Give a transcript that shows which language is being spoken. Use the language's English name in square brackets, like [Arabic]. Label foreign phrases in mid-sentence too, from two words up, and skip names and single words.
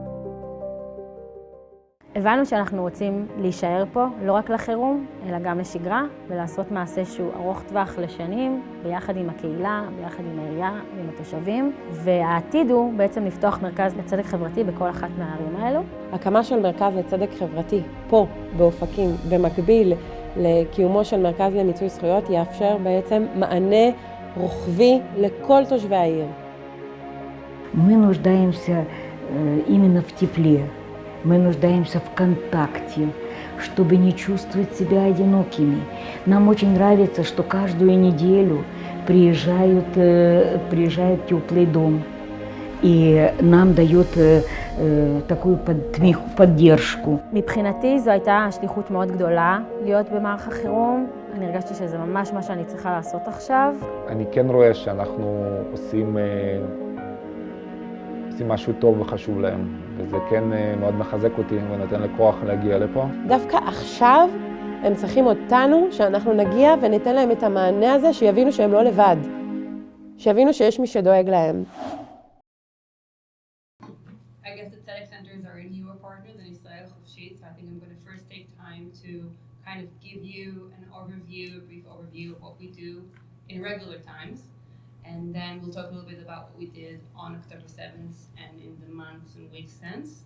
[Hebrew] הבנו שאנחנו רוצים להישאר פה, לא רק לחירום, אלא גם לשגרה, ולעשות מעשה שהוא ארוך טווח לשנים, ביחד עם הקהילה, ביחד עם העירייה ועם התושבים. והעתיד הוא בעצם לפתוח מרכז לצדק חברתי בכל אחת מהערים האלו. הקמה של מרכז לצדק חברתי פה, באופקים, במקביל לקיומו של מרכז למיצוי זכויות, יאפשר בעצם מענה רוחבי לכל תושבי העיר. [Russian] Мы нуждаемся именно в тепле. Мы нуждаемся в контакте, чтобы не чувствовать себя одинокими. Нам очень нравится, что каждую неделю приезжает теплый дом и нам дает такую поддержку. [Hebrew] מבחינתי זו הייתה שליחות מאוד גדולה להיות במערך החירום. אני הרגשתי שזה ממש מה שאני צריכה לעשות עכשיו. אני כן רואה שאנחנו עושים משהו טוב וחשוב להם, וזה כן מאוד מחזק אותי ונותן לי כוח להגיע לפה. דווקא עכשיו הם צריכים אותנו, שאנחנו נגיע וניתן להם את המענה הזה, שיבינו שהם לא לבד, שיבינו שיש מי שדואג להם. [English] I guess the Tzedek Centers are a newer partner than Israel Hofsheet, so I think I'm going to first take time to kind of give you an overview, a brief overview of what we do in regular times. And then we'll talk a little bit about what we did on October 7th and in the months and weeks since.